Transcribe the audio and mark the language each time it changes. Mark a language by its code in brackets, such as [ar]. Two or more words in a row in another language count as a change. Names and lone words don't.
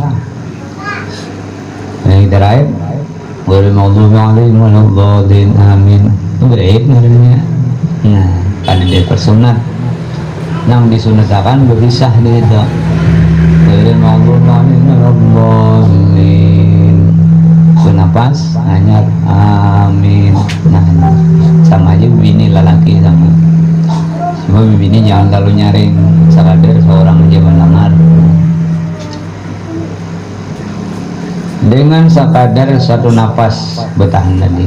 [id] Yang diraih [ar] غير المغضوب عليهم ولا الضالين [id] amin itu diraih namanya. Nah karena dia tersunat yang disunatakan berpisah di itu [ar] غير المغضوب عليهم ولا الضالين [id] bernapas hanya amin. [bjn] Nah sama aja bini lelaki sama cuma bini jangan terlalu nyaring sekadar seorang aja mendengar dengan sekadar satu napas bertahan tadi.